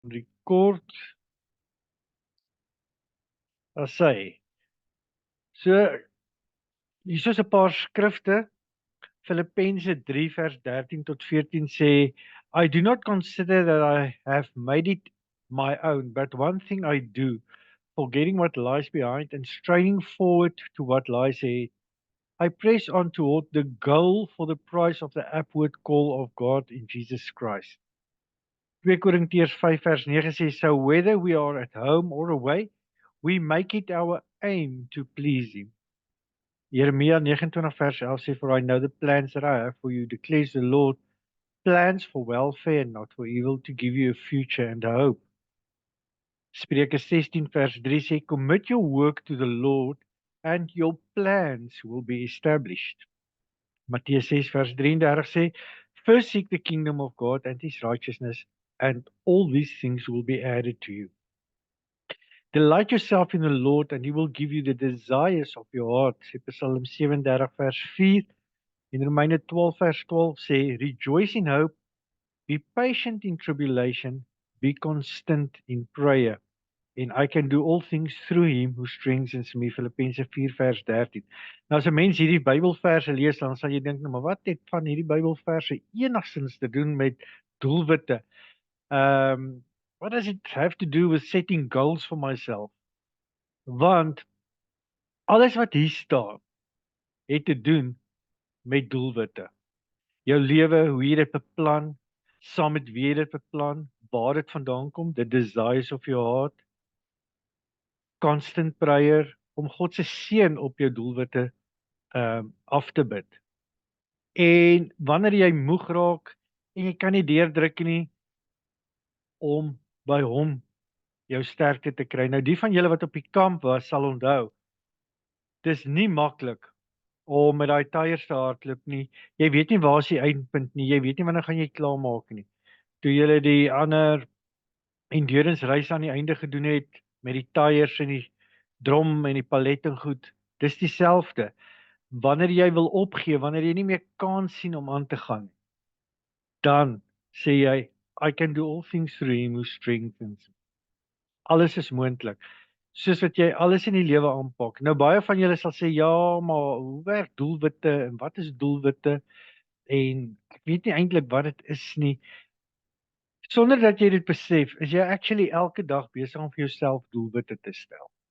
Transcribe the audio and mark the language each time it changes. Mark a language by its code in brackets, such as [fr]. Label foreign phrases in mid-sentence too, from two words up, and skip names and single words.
[af] Record as sy. So hier's 'n paar skrifte. Filippense 3 vers 13 tot 14 sê, [en] I do not consider that I have made it my own, but one thing I do, forgetting what lies behind and straining forward to what lies ahead. I press on toward the goal for the prize of the upward call of God in Jesus Christ. [af] 2 Korintiërs 5 vers 9 sê, [en] so whether we are at home or away, we make it our aim to please Him. [af] Jeremia 29 vers 11 sê, [en] for I know the plans that I have for you, declares the Lord, plans for welfare and not for evil, to give you a future and a hope. [af] Spreuke 16 vers 3 sê, [en] commit your work to the Lord and your plans will be established. [af] Mattheus 6 vers 33 sê, [en] first seek the kingdom of God and His righteousness, and all these things will be added to you. Delight yourself in the Lord and He will give you the desires of your heart. [af] Psalm 37 vers 4 en Romeine 12 vers 12 sê, [en] rejoice in hope, be patient in tribulation, be constant in prayer. And I can do all things through Him who strengthens me. [af] Filippense 4 vers 13. Nou as 'n mens hierdie Bybelverse lees, dan sal jy dink, nou, maar wat het van hierdie Bybelverse enigstens te doen met doelwitte? [en] What does it have to do with setting goals for myself? [af] Want alles wat hier staan het te doen met doelwitte. Jou lewe, hoe jy dit beplan, saam met wie jy dit beplan, waar dit vandaan kom, [en] the desires of your heart, constant prayer, [af] om God se seën op jou doelwitte af te bid. En wanneer jy moeg raak en jy kan nie deurdruk nie, om by hom jou sterkte te kry. Nou die van julle wat op die kamp was, sal onthou, dis nie maklik om met daai tyres te hardloop nie. Jy weet nie waar is die eindpunt nie, jy weet nie wanneer gaan jy klaarmaak nie. Toe julle die ander endurance reis aan die einde gedoen het, met die tyres en die drom en die palet en goed, dis dieselfde. Wanneer jy wil opgee, wanneer jy nie meer kans sien om aan te gaan, dan sê jy, [en] I can do all things through Him who strengthens me. [af] Alles is moontlik. Soos wat jy alles in die lewe aanpak. Nou baie van julle sal sê, ja, maar hoe werk doelwitte en wat is doelwitte? En ek weet nie eintlik wat dit is nie. Sonder dat jy dit besef, is jy actually elke dag besig om vir jouself doelwitte te stel.